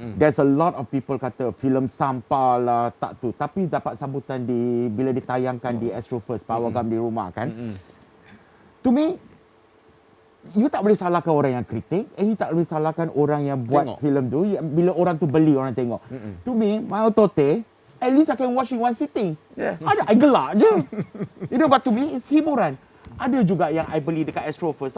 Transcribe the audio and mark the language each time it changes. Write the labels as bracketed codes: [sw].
[en] There's a lot of people [ms] kata filem sampah lah, tak tu. Tapi dapat sambutan bila ditayangkan di Astro First, pawagam di rumah kan. [en] To me, [ms] you tak boleh salahkan orang yang kritik, you tak boleh salahkan orang yang buat filem tu. Bila orang tu beli, orang tengok. [en] To me, Michael Tote, at least I can watch in one sitting. I [ms] gelak je. [en] But to me, it's [ms] hiburan. Ada juga yang I beli dekat Astro First.